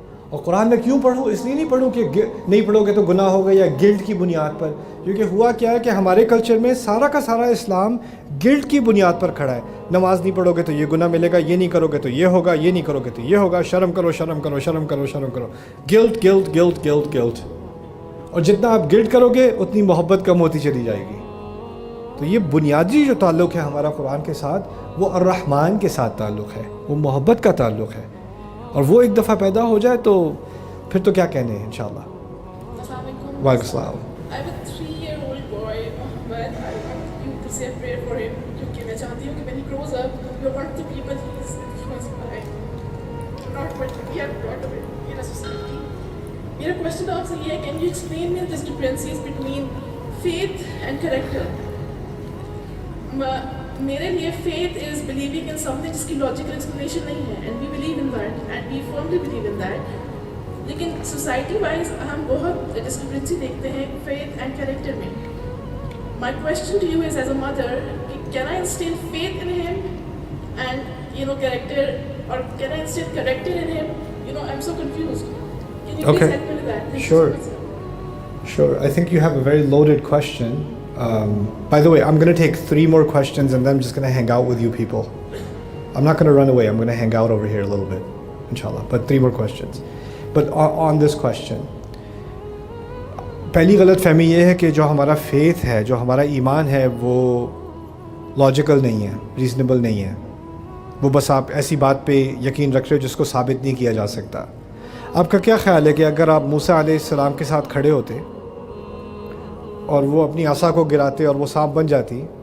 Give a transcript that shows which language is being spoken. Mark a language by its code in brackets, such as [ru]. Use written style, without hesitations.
[ur] اور قرآن میں کیوں پڑھوں؟ اس لیے نہیں پڑھوں کہ نہیں پڑھو گے تو گناہ ہوگا یا گلٹ کی بنیاد پر، کیونکہ ہوا کیا ہے کہ ہمارے کلچر میں سارا کا سارا اسلام گلٹ کی بنیاد پر کھڑا ہے۔ نماز نہیں پڑھو گے تو یہ گناہ ملے گا، یہ نہیں کرو گے تو یہ ہوگا، یہ نہیں کرو گے تو یہ ہوگا، شرم کرو شرم کرو شرم کرو شرم کرو، guilt guilt guilt guilt guilt. اور جتنا آپ گلٹ کرو گے اتنی محبت کم ہوتی چلی جائے گی۔ تو یہ بنیادی جو تعلق ہے ہمارا قرآن کے ساتھ وہ الرحمن کے ساتھ تعلق ہے، وہ محبت کا تعلق ہے، اور وہ ایک دفعہ پیدا ہو جائے تو پھر تو کیا کہنے ہیں انشاءاللہ۔ وعلیکم السلام۔ [en] I have a 3-year-old boy, Mohammed. I want you to say a prayer for him, [ur] کیونکہ میں چاہتی ہوں کہ [en] when he grows up, we want to be people he is influenced by, not what we are brought up in a society. [ur] میرا question آپ سے یہ ہے, [en] can you explain me the differences between faith and character? [ur] میرے لیے [en] faith is believing in something [ur] جس کی logical explanation نہیں ہے, [en] and we believe in that and we firmly believe in that. [ur] لیکن سوسائٹی وائز ہم بہت ڈسکرپنسی دیکھتے ہیں [en] faith and character [ur] میں. [en] My question to you is as a mother, can I instill faith in him and character, or can I instill character in him? I'm so confused. Can you please help me with that? Thank Sure. you so much, sir. Sure. I think you have a very loaded question. By the way, I'm going to take 3 more questions and then I'm just going to hang out with you people. I'm not going to run away. I'm going to hang out over here a little bit, inshallah. But 3 more questions. But on this question, [ur] پہلی غلط فہمی یہ ہے کہ جو ہمارا faith ہے، جو ہمارا ایمان ہے، وہ لاجیکل نہیں ہے، ریزنیبل نہیں ہے، وہ بس آپ ایسی بات پہ یقین رکھ رہے ہو جس کو ثابت نہیں کیا جا سکتا۔ آپ کا کیا خیال ہے کہ اگر آپ موسیٰ علیہ السلام کے ساتھ کھڑے ہوتے اور وہ اپنی عصا کو گراتے اور وہ سانپ بن جاتی